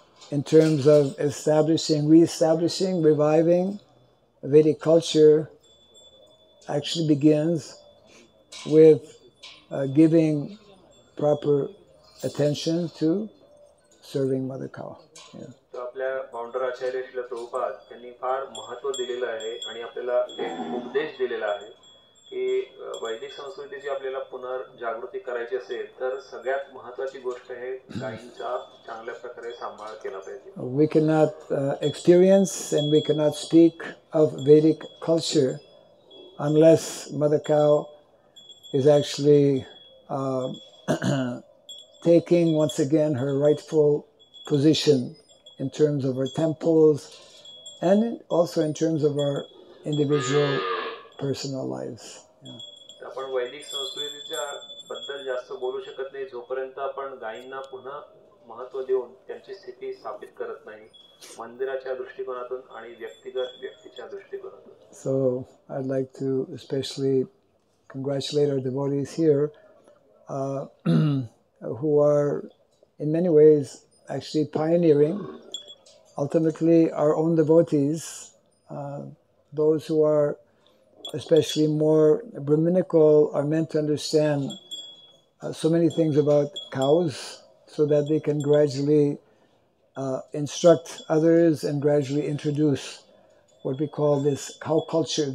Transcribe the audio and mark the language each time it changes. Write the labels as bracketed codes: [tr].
[en] in terms of establishing, reestablishing, reviving Vedic culture actually begins with giving proper attention to serving Mother Cow. Yeah. [mr] तर आपल्या founder आचार्य श्रील प्रभुपाद त्यांनी फार महत्त्व दिलेलं आहे आणि आपल्याला एक उपदेश दिलेला आहे की वैदिक संस्कृतीची आपल्याला पुनर्जागृती करायची असेल तर सगळ्यात महत्त्वाची गोष्ट आहे गायींचा चांगल्या प्रकारे सांभाळ केला पाहिजे. [en] We cannot experience and we cannot speak of Vedic culture unless Mother Cow is actually taking once again her rightful position in terms of our temples and also in terms of our individual personal lives. Yeah. [mr] आपण वैदिक संस्कृतीच्या बद्दल जास्त बोलू शकत नाही जोपर्यंत आपण गायींना पुन्हा महत्त्व देऊन त्यांची स्थिती स्थापित करत नाही मंदिराच्या दृष्टिकोनातून आणि व्यक्तिगत व्यक्तीच्या दृष्टिकोनातून. [en] So I'd like to especially congratulate our devotees here who are in many ways actually pioneering. Ultimately, our own devotees, those who are especially more Brahminical, are meant to understand so many things about cows so that they can gradually instruct others and gradually introduce what we call this cow culture.